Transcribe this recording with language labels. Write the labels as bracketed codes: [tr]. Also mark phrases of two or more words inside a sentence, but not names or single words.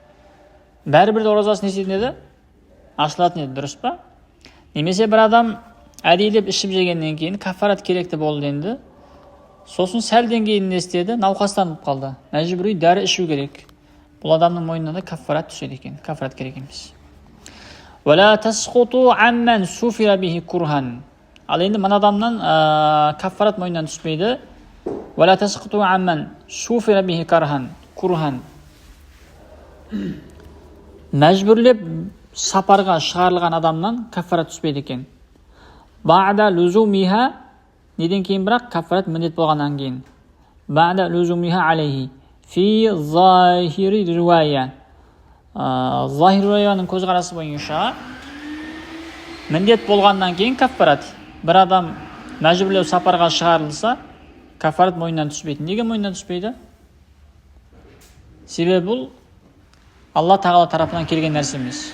[kk] Бәрібір де оразасын не істейтін еді? Ашылатын еді, дұрыс па? Немесе бір адам әдейілеп ішіп жегеннен кейін кафарат керекті болды енді. Сосын сәлден кейін не істеді? Науқастанып қалды. Мәжбүри дәрі ішу керек. Бұл адамның мойнына да кафарат түседі екен. Кафарат керек емес. [ar] وَلَا تَسْقُطُوا عَمَّنْ سُفِرَ بِهِ كُرْهًا. [kk] Ал енді мына адамнан кафарат мойнынан түспейді. [ar] وَلَا تَسْقُطُوا عَمَّنْ سُفِرَ بِهِ كُرْهًا. [kk] Мәжбүрлеп сапарға шығарылған адамнан кафарат түспейді екен. [ar] بعد لزومها, [kk] неден кейін бірақ кафарат міндет болғаннан кейін. [ar] بعد لزومها عليه في ظاهر الرواية. [kk] Захир риуаяның көзқарасы бойынша міндет болғаннан кейін кафарат. Бір адам мәжбүрлеу сапарға шығарылса, кафарат мойнынан түспейді. Неге мойнынан түспейді? Себебі бұл Алла Тағала тарапынан келген нәрсе емес.